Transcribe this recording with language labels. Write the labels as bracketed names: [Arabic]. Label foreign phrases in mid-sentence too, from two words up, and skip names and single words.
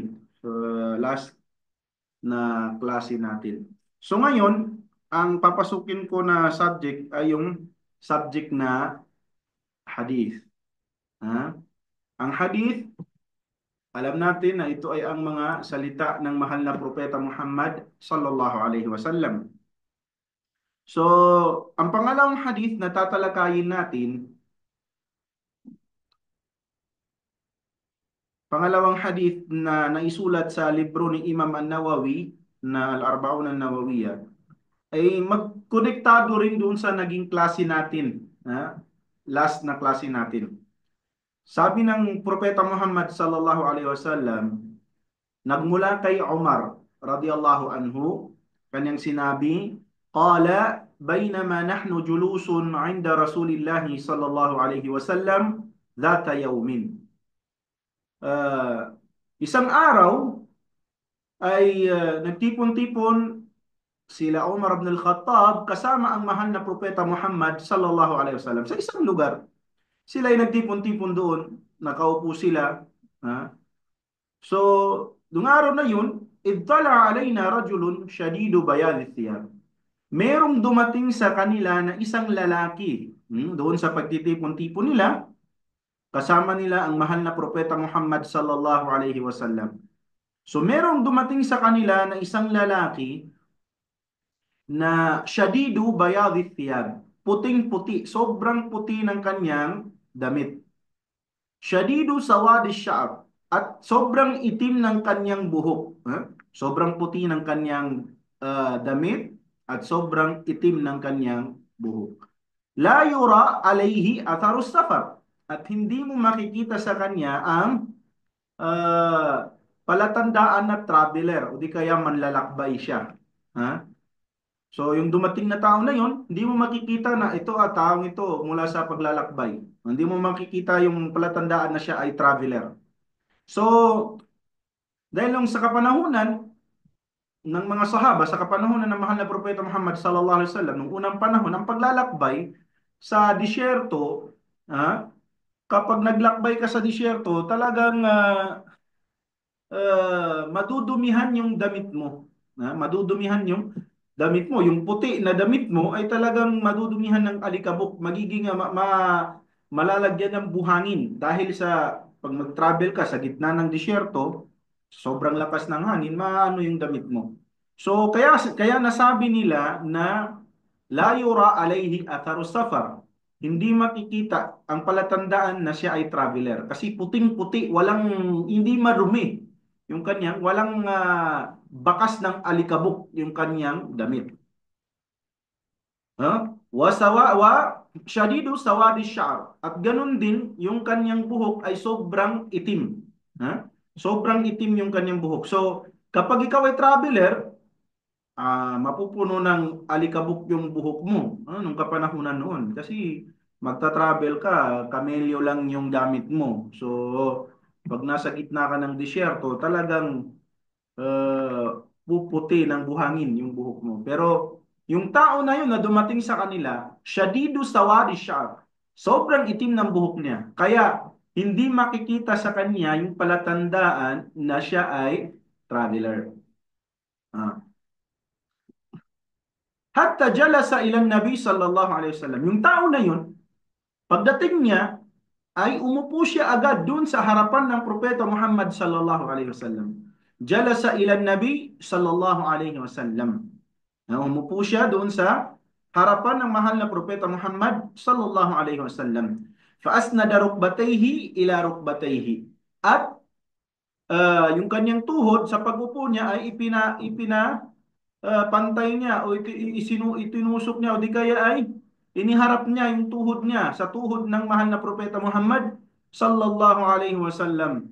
[Filipino] So, last na klase natin. So, ngayon, ang papasukin ko na subject ay yung subject na hadith. Ha? Ang hadith, alam natin na ito ay ang mga salita ng mahal na propeta Muhammad [Arabic] صلى الله عليه وسلم. [Filipino] So, ang pangalawang hadith na tatalakayin natin, pangalawang hadith na naisulat sa libro ni Imam An-Nawawi na Al-Arba'un An-Nawawiyah, ay magkonektado rin doon sa naging klase natin, last na klase natin. Sabi ng propeta Muhammad [Arabic] صلى الله عليه وسلم, [Filipino] nagmula kay Umar [Arabic] رضي الله عنه, [Filipino] kanyang sinabi, [Arabic] قال بينما نحن جلوس عند رسول الله صلى الله عليه وسلم ذات يوم. [Filipino] Isang araw ay nagtipon-tipon sila Umar ibn al-Khattab kasama ang mahal na propeta Muhammad [Arabic] صلى الله عليه وسلم [Filipino] sa isang lugar. Sila ay nagtipon-tipon doon, nakaupo sila. Ha? So, dung araw na yun, [Arabic] إذ طلع علينا رجل شديد بياض الثياب. [Filipino] merong dumating sa kanila na isang lalaki. Doon sa pagtitipon-tipon nila, kasama nila ang mahal na propeta Muhammad [Arabic] صلى الله عليه وسلم. [Filipino] So merong dumating sa kanila na isang lalaki na [Arabic] شديد بياض الثياب. [Filipino] Puting-puti, sobrang puti ng kanyang damit. [Arabic] شديد سواد الشعر. [Filipino] At sobrang itim ng kanyang buhok. Sobrang puti ng kanyang damit at sobrang itim ng kanyang buhok. [Arabic] لا يرى عليه أثر السفر. [Filipino] At hindi mo makikita sa kanya ang palatandaan na traveler o di kaya manlalakbay siya. Ha? So, yung dumating na tao na yon, hindi mo makikita na ito taong ito mula sa paglalakbay. Hindi mo makikita yung palatandaan na siya ay traveler. So, dahil lang sa kapanahunan ng mga sahaba, sa kapanahunan ng mahal na propeta Muhammad [Arabic] صلى الله عليه وسلم, [Filipino] nung unang panahon, ang paglalakbay sa disyerto, kapag naglakbay ka sa disyerto, talagang madudumihan yung damit mo. Madudumihan yung damit mo. Yung puti na damit mo ay talagang madudumihan ng alikabok. Magiging malalagyan ng buhangin. Dahil sa pag mag-travel ka sa gitna ng disyerto, sobrang lakas ng hangin, maano yung damit mo. So, kaya nasabi nila na [Arabic] لا يرى عليه أثر السفر. [Filipino] Hindi makikita ang palatandaan na siya ay traveler. Kasi puting-puti, hindi marumi yung kanyang, walang bakas ng alikabok yung kanyang damit. [Arabic] و شديد سواد الشعر. [Filipino] At ganun din, yung kanyang buhok ay sobrang itim. Sobrang itim yung kanyang buhok. So, kapag ikaw ay traveler, mapupuno ng alikabok yung buhok mo nung kapanahunan noon. Kasi magta-travel ka, kamelyo lang yung gamit mo. So, pag nasa gitna ka ng disyerto, talagang puputi ng buhangin yung buhok mo. Pero yung tao na yun na dumating sa kanila, [Arabic] شديد سواد الشعر. [Filipino] Sobrang itim ng buhok niya. Kaya hindi makikita sa kanya yung palatandaan na siya ay traveler. Ah. [Arabic] حتى جلس إلى النبي صلى الله عليه وسلم. [Filipino] Yung tao na yun, pagdating niya, ay umupo siya agad dun sa harapan ng propeta Muhammad [Arabic] صلى الله عليه وسلم. جلس إلى النبي صلى الله عليه وسلم. [Filipino] Umupo siya doon sa harapan ng mahal na propeta Muhammad [Arabic] صلى الله عليه وسلم. فأسند ركبتيه إلى ركبتيه. [Filipino] At yung kanyang tuhod sa pag-upo niya ay pantay niya o itinusok niya o di kaya ay iniharap niya yung tuhod niya sa tuhod ng mahal na propeta Muhammad [Arabic] صلى الله عليه وسلم.